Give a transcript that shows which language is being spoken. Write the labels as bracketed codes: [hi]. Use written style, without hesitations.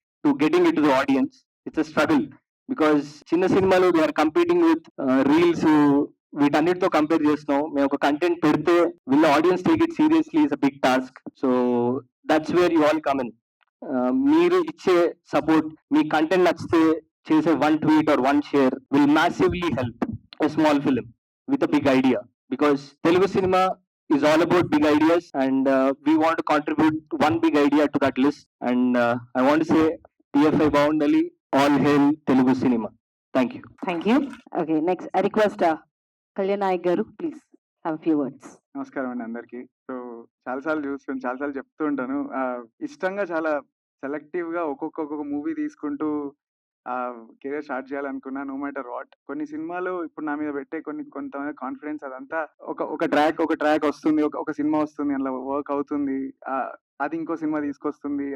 [en] To getting it to the audience it's a struggle. Because [te] చిన్న సినిమాలు [en] they are competing with reels, [te] వీటన్నిటితో compare చేస్తున్నాం. మేము ఒక కంటెంట్ పెడితే [en] Will audience take it seriously is a big task. So that's where you all come in. [te] మీరు ఇచ్చే support, మీ content నచ్చితే చేసే [en] 1 tweet or 1 share will massively help a small film with a big idea. Because Telugu cinema is all about big ideas, and we want to contribute one big idea to that list. And I want to say TFI Boundali, all hail Telugu cinema. Thank you. Thank you. Okay, next I request Kalyan Naik garu, please have a few words. [te] నమస్కారం అండి అందరికీ. So చాలాసార్లు చూస్తాను. చాలాసార్లు చెప్తూ ఉంటాను. ఇష్టంగా చాలా సెలెక్టివ్‌గా ఒక్కొక్క మూవీ తీసుకుంటూ కెరియర్ స్టార్ట్ చేయాలనుకున్నా నో మ్యాటర్ వాట్. కొన్ని సినిమాలు ఇప్పుడు నా మీద పెట్టే కొంతమంది కాన్ఫిడెన్స్ అదంతా ఒక ట్రాక్ వస్తుంది. ఒక సినిమా వస్తుంది. అందులో వర్క్ అవుతుంది. అది ఇంకో సినిమా తీసుకొస్తుంది.